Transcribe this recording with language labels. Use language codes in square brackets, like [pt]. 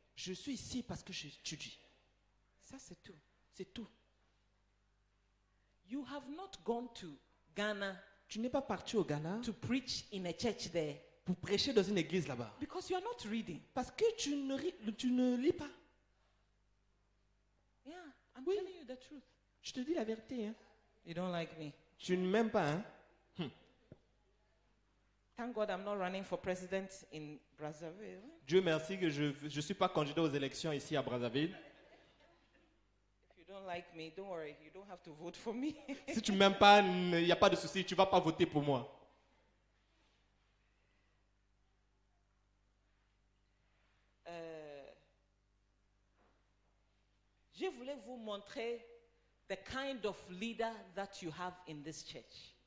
[fr] Je suis ici parce que j'étudie. Ça, c'est tout. C'est tout. [en] You have not gone to Ghana [fr] Tu n'es pas parti au Ghana [en] to preach in a church there [fr] pour prêcher dans une église là-bas. [en] because you are not reading. [fr] Parce que tu ne lis pas. [en] Yeah, I'm [fr] Oui. [en] telling you the truth. [fr] Je te dis la vérité. Hein. [en] You don't like me. [fr] Tu ne m'aimes pas. Hein. [en] Thank God I'm not running for president in Brazzaville. [fr] Dieu merci que je ne suis pas candidat aux élections ici à Brazzaville. [en] If you don't like me, don't worry. You don't have to vote for me. [fr] Si tu ne m'aimes pas, il n'y a pas de souci, tu ne vas pas voter pour moi. Je voulais vous montrer [en] the kind of leader that you have in this church.